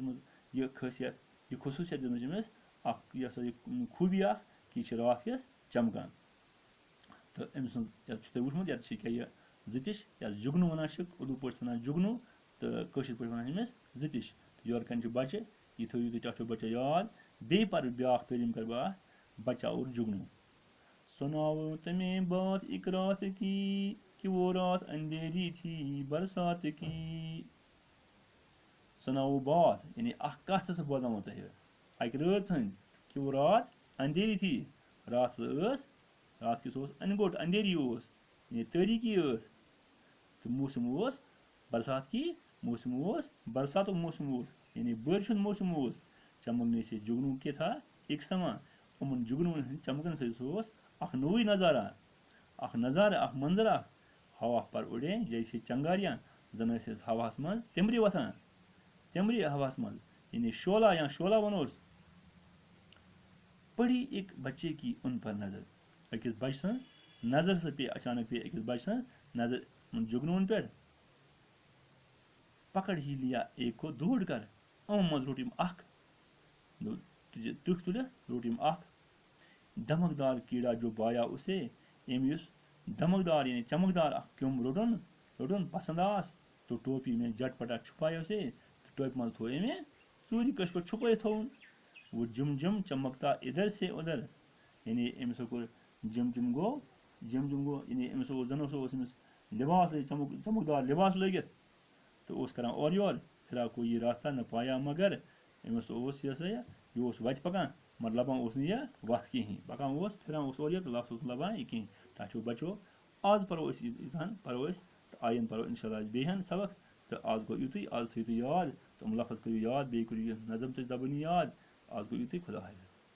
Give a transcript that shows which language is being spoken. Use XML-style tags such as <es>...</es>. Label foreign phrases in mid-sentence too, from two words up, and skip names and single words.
<ks>دِژمٕژ یہِ خٲصیت یہِ خصوٗصیت دِژمٕژ أمِس اکھ یہِ ہسا یہِ خوٗبی اکھ کہِ یہِ چھِ رات کِس چمکان تہٕ أمۍ سُنٛد یَتھ چھُ تۄہہِ وٕچھمُت یَتھ چھِ کیٛاہ یہِ زٕتِش یَتھ جگنوٗ وَنان چھِ اُردو پٲٹھۍ وَنان جگنوٗ تہٕ کٲشِر پٲٹھۍ وَنان أمِس زٕتِش تہٕ یورٕ کَنۍ چھِ بَچہِ یہِ تھٲیِو تُہۍ تۄہہِ چھو بَچہِ یاد بیٚیہِ پَرٕ بیٛاکھ تعلیٖم کَرٕ بہٕ اَتھ بچا اور جگنوٗ</ks> <ur>سُناؤ تمہیں بات ایک رات کی کہ وہ رات اندھیری تھی برسات کی سُناؤ بات</ur> <ks>یعنی اکھ کَتھ ٲسٕکھ بوزناوو تۄہہِ اَکہِ رٲژ ہٕنٛدۍ</ks> <ur>کہ وہ رات اندھیری تھی</ur> <ks>رات ٲس رات کِس اوس اَنہِ گوٚٹ اندھیری اوس یعنی تٲریٖکی ٲس تہٕ موسم اوس برسات کی موسم اوس برساتُک موسم اوس یعنی بٲرِش ہُنٛد موسم اوس</ks> <ur>چمکنے سے جگنوٗ کے تھا ایک سما</ur> <ks>یِمن جگنوٗوَن ہٕنٛدۍ چمکن سۭتۍ سُہ اوس اکھ نوٚوُے نظارہ اکھ منظر اکھ</ks> <ur>ہوا پر اُڑے جیسے چنگاریاں</ur> <ks>زن ٲسۍ أسۍ ہواہس منٛز تِمرِ وۄتھان تِمرِ ہواہس منٛز یعنی شولہ یا شولہ ونوس</ks> <ur>پڑی ایک بچے کی ان پر نظر</ur> <ks>أکِس بچہِ سٕنٛز نظر ہسا پیٚیہِ اچانک پیٚیہِ أکِس بچہِ سٕنٛز نظر جگنوٗوَن پٮ۪ٹھ</ks> <ur>پکڑ ہی لیا ایک کو دوڑ کر</ur> <ks>یِمو منٛز روٚٹ أمۍ اکھ تُہۍ تُلِتھ روٚٹ أمۍ اکھ دمکدار</ks> <ur>کیٖڑا جو بایا اسے</ur> <ks>أمۍ یُس دمکدار یعنی چمکدار اکھ کیوٚم روٚٹُن پسنٛد آس</ks> <ur>تو ٹوپی میں جٹ پٹا چھُپایا اسے</ur> <ks>تہٕ ٹوپہِ منٛز تھوٚو أمۍ ژوٗرِ کٲشِر پٲٹھۍ چھُپٲیِتھ تھوٚوُن</ks> <ur>وہ جم جم چمکتا ادھر سے ادھر</ur> <ks>یعنی أمِس کوٚر جم جم گوٚو یعنی أمِس اوس زن اوس أمِس لباس چمکدار لباس لٲگِتھ تہٕ اوس کران اورٕ یورٕ</ks> <ur>پھرا کوئی راستہ نہ پایا</ur> <ks>مگر أمِس اوس یہِ ہسا یہِ اوس وَتہِ پکان مگر لبان اوس نہٕ یہِ وَتھ کِہیٖنۍ پکان اوس پھران اوس اورٕ یورٕ تہٕ لَفظ اوس نہٕ لبان یہِ کِہیٖنۍ تۄہہِ چھُو بچو آز پرو أسۍ ییٖژہن پرو أسۍ تہٕ آیِنٛدٕ پرو اِنشاء اللہ بیٚیہِ ہن سبق تہٕ آز گوٚو یُتُے آز تھٲیِو تُہۍ یاد تِم لفظ کٔرِو یاد بیٚیہِ کٔرِو یہِ نظم تہٕ زبٲنی یاد آز گوٚو یُتُے خدا حافظ</ks>